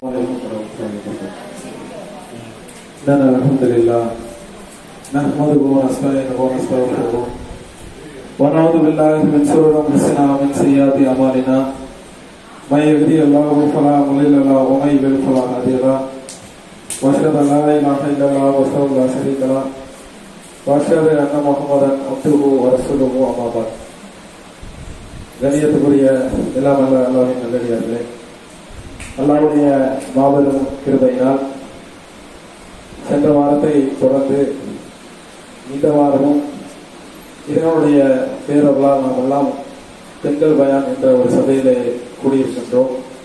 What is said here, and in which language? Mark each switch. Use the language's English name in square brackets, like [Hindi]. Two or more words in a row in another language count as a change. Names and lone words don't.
[Arabic] الحمد لله نحمده ونستعينه ونستغفره ونعوذ بالله من شرور انفسنا ومن سيئات اعمالنا من يهده الله فلا مضل له ومن يضلل فلا هادي له واشهد ان لا اله الا الله وحده لا شريك له واشهد ان محمدا عبده ورسوله اما بعد. [Tamil] கண்ணியத்துக்குரிய எல்லாம் அல்ல அல்லாஹ்வின் நல்லடியார்களே, அல்லாஹ்வுடைய மாபெரும் கிருபையினால் சென்ற வாரத்தை தொடர்ந்து இந்த வாரமும் இதனுடைய பேரவர்களால் நாம் எல்லாம் பெண்கள் பயான் என்ற ஒரு சபையிலே கூடியிருக்கின்றோம்.